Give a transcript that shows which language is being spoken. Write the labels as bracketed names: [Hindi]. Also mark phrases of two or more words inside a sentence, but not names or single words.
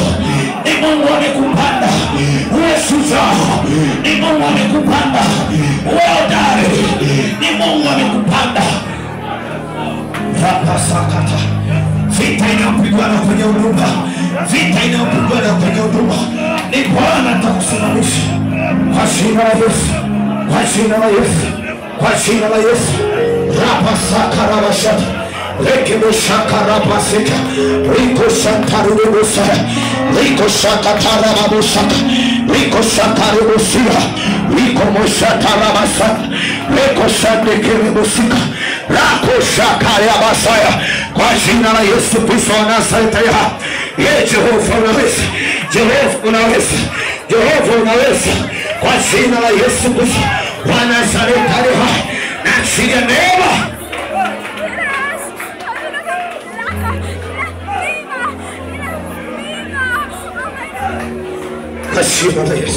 [Swahili] Ni Mungu amekupanda uwe shujaa, ni Mungu amekupanda uwe hodari, ni Mungu amekupanda. Rapasakata, vita inayopigana kwenye huduma, vita inayopigana kwenye huduma, ni Bwana atakusimamisha kwa jina la Yesu, kwa jina la Yesu, kwa jina la Yesu. Rapasakarabashata Rekebo shakarabasika Riko shantarubusa Riko shakatarababusaka Riko shakaribusia Riko moshatarabasa Riko shandekerebusika Rako shakarabasaya. Kwa jina la Yesu Kristo wa Nazareti. Jehova unaweza, Jehova unaweza, Jehova unaweza. Kwa jina la Yesu Kristo wa Nazareti. Na chini ya neema kwa jina la Yesu.